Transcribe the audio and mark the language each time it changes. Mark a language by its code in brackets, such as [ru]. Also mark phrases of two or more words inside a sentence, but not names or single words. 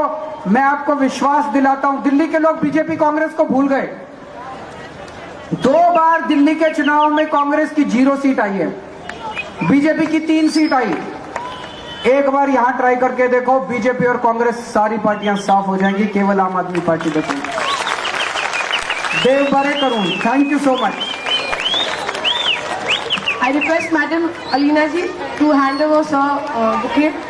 [hi] मैं आपको विश्वास दिलाता हूं, दिल्ली के लोग बीजेपी कांग्रेस को भूल गए। 2 बार दिल्ली के चुनाव में कांग्रेस की 0 सीट आई है, बीजेपी की 3 सीट आई। एक बार यहां ट्राई करके देखो, बीजेपी और कांग्रेस सारी पार्टियां साफ हो जाएंगी, केवल आम आदमी पार्टी बचेगी। [kok] देव बरे करूं। [en] thank you so much. I request Madam Alina ji to hand over sir bouquet.